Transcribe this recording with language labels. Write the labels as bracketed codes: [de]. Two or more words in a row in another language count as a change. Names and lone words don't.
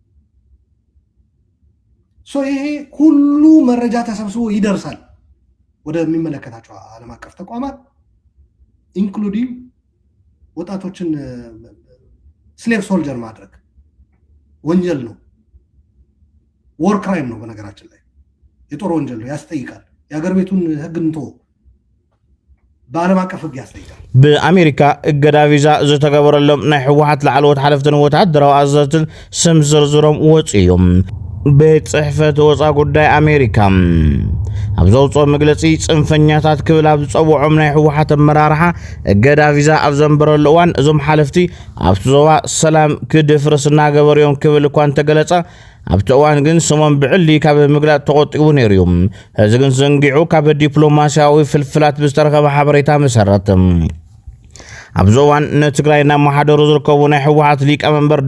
[am] ይሄ ሁሉ መረጃ ተሰብስቦ ይደርሳል ወደሚመለከታቸው ዓለም አቀፍ ተቋማት ኢንክሉዲንግ ወጣቶችን [en] slave soldier [am] ማድረግ ወንጀል ነው፣ [en] war crime [am] ነው። በነገራችን ላይ የጦር ወንጀል ነው፣ ያስጠይቃል። የሀገር ቤቱን ህግ እንቶ በዓለም አቀፍ ህግ ያስጠይቃል። [ti] በአሜሪካ እገዳ ቪዛ ዝተገበረሎም ናይ ሕወሓት ላዕለዎት ሓለፍትን ወታደራዊ ኣዘዝትን ስም ዝርዝሮም ወፂኦም ቤት ጽሕፈት ወፃ ጉዳይ ኣሜሪካ ኣብ ዘውፅኦ መግለፂ ጽንፈኛታት ክብል ኣብ ዝፀውዖም ናይ ሕወሓት ኣመራርሓ እገዳ ቪዛ ኣብ ዘንበረሉ እዋን እዞም ሓለፍቲ ኣብቲ ዞባ ሰላም ክድፍርስ እናገበሩ እዮም ክብል እኳ እንተገለጸ ኣብቲ እዋን ግን ስሞም ብዕሊ ካብ ምግላፅ ተቆጢቡ ነይሩ እዩ። ሕዚ ግን ዘንጊዑ ካብ ዲፕሎማስያዊ ፍልፍላት ብዝተረኸበ ሓበሬታ መሰረት ኣብዚ እዋን ንትግራይ እናመሓደሩ ዝርከቡ ናይ ሕወሓት ሊቀመንበር